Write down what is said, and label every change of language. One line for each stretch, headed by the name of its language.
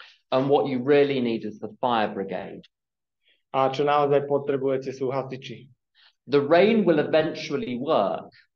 English: And what you really need is the fire brigade.
Slovak: A čo naozaj potrebujete, sú hasiči.
English: The rain will eventually work,